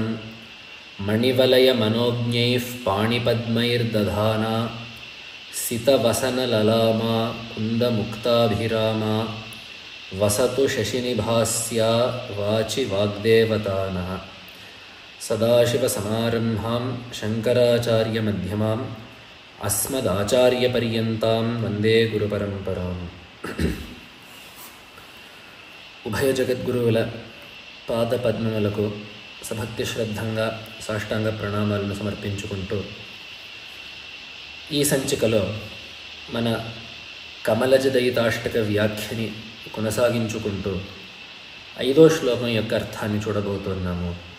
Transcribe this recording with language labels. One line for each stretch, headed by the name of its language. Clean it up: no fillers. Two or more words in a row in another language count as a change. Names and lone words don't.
Sanskrit: मणिवलयमनोज्ञैः पाणिपद्मैर्दधाना सितवसनललामा कुन्दमुक्ताभिरामा वसतु शशिनिभास्या वाचि वाग्देवतानः। सदाशिवसमारम्भां शङ्कराचार्यमध्यमाम् अस्मदाचार्यपर्यन्तां वन्दे गुरुपरम्पराम्।
Telugu: ఉభయ జగద్గురువుల పాద పద్మములకు సభక్తి శ్రద్ధంగా సాష్టాంగ ప్రణామాలను సమర్పించుకుంటూ ఈ సంచికలో మన కమలజదయితాష్టక వ్యాఖ్యని కొనసాగించుకుంటూ 5వ శ్లోకం యొక్క అర్థాన్ని చూడబోతున్నాము.